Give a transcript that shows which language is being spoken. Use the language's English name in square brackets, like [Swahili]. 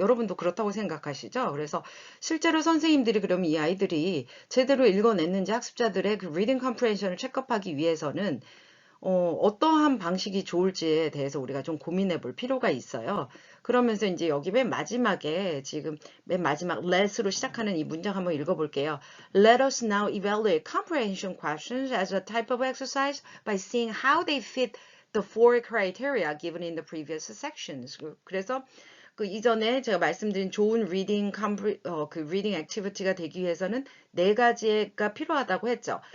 [Korean] 여러분도 그렇다고 생각하시죠? 그래서 실제로 선생님들이 그러면 이 아이들이 제대로 읽어냈는지 학습자들의 그 리딩 컴프레hension을 체크하기 위해서는 어떠한 방식이 좋을지에 대해서 우리가 좀 고민해 볼 필요가 있어요. 그러면서 이제 여기 맨 마지막에 지금 맨 마지막 let으로 시작하는 이 문장 한번 읽어볼게요. [English] Let us now evaluate comprehension questions as a type of exercise by seeing how they fit the four criteria given in the previous sections. [Korean] 그래서 그 이전에 제가 말씀드린 좋은 그 리딩 액티비티가 되기 위해서는 네 가지가 필요하다고 했죠.